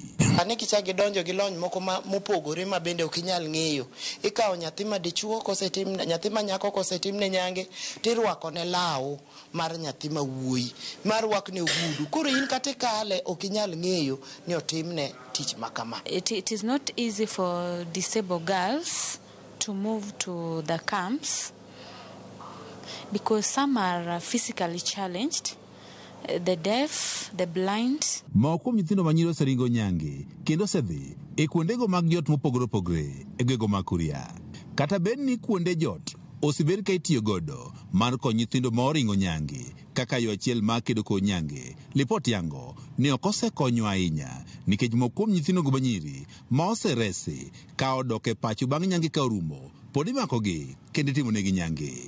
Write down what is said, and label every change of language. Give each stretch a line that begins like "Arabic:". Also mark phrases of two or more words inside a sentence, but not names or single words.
Luo (Kenya and Tanzania): Ane kichagi donjo gi lony moko mopogore ma bende ok inyal ng'eyo. Ikawo nyathi ma dichuo kosetim, nyathi ma nyako kosetimne nyange tirwako ne law mar nyathi ma wuoyi, mar wakne ogudu. Koro in kata kale ok inyal ng'eyo ni otimne tich makama.
English: It is not easy for disabled girls to move to the camps because some are physically challenged, the deaf, the blind.
Luo (Kenya and Tanzania): Moko nyithindo manyiro seringo nyange kendo sedhi e kuondego mag jot mopogore opogore e gwego ma Kuria. Kata bed ni kuonde jot osebed ka itiyo godo mar konyo nyithindo ma oringo nyange kaka yo achiel ma kedo ko nyange. Lipot yango ne ok osekonyo ahinya nikech moko nyithindo go manyiri ma oseresi ka odok e pacho bang' nyange ka orumo pod imakogi kendo timonegi nyange.